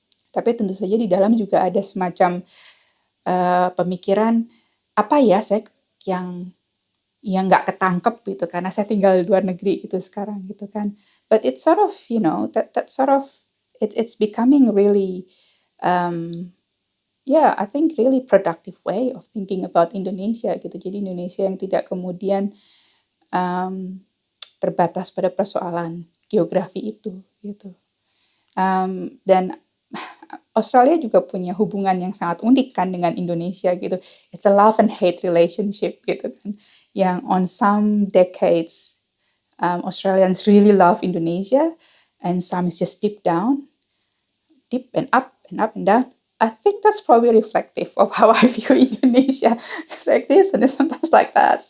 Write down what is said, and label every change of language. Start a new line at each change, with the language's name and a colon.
Indonesian: Tapi tentu saja di dalam juga ada semacam pemikiran apa ya saya yang nggak ketangkep gitu karena saya tinggal di luar negeri gitu sekarang gitu kan.
English: But it's sort of that sort of it's becoming really I think really productive way of thinking about Indonesia
Indonesian: gitu. Jadi Indonesia yang tidak kemudian terbatas pada persoalan geografi itu gitu. Dan Australia juga punya hubungan yang sangat unik kan dengan Indonesia gitu.
English: It's a love and hate relationship
Indonesian: gitu kan. Yang
English: on some decades Australians really love Indonesia and some is just deep down, deep and up and up and down. I think that's probably reflective of how I view Indonesia. It's like this and it's sometimes like that.